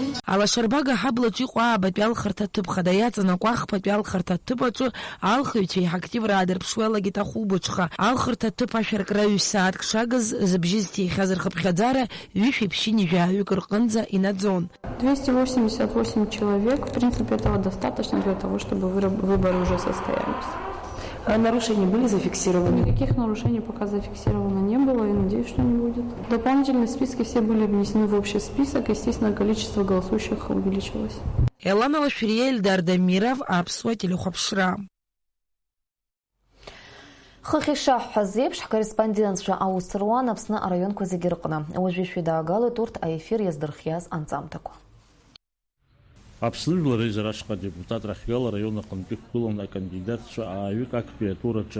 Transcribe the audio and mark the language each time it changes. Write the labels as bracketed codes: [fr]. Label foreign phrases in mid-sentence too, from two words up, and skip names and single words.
[ab] Алашарбага ҳаблаҿы иҟоу аабатәи алхырҭа аҭыԥ хада иаҵанакуа ахԥатәи алхырҭа аҭыԥ аҿы алхыҩцәа еиҳа-активра аадырԥшуа иалагеит ахәылбыҽха. Алхырҭа аҭыԥ ашәаркра ҩ-сааҭк шагыз зыбжьы зҭихьаз рхыԥхьаӡара ҩышәи ԥшьыни жәаҩык рҟынӡа инаӡон. [ru] 288 человек, в принципе, этого достаточно для того, чтобы выборы уже состоялись. Нарушения были зафиксированы? Никаких нарушений пока зафиксировано не было, и надеюсь, что не будет. Дополнительные списки все были внесены в общий список, естественно, количество голосующих увеличилось. [ab] Елана Лашфирия, Эльдар Дамиров, Аԥсуа телехәаԥшра. Хыхь ишаҳҳәаз еиԥш, ҳкорреспондентцәа аус руан Аԥсны араионқәа зегьы рҟны. Уажәы шәидаагалоит урҭ аефир иаздырхиаз анҵамҭақәа. Аԥсны жәлар реизара ашҟа адепутат рахьгала араион аҟнытәи иқәгылан акандидатцәа ааҩык актәи атураҿы.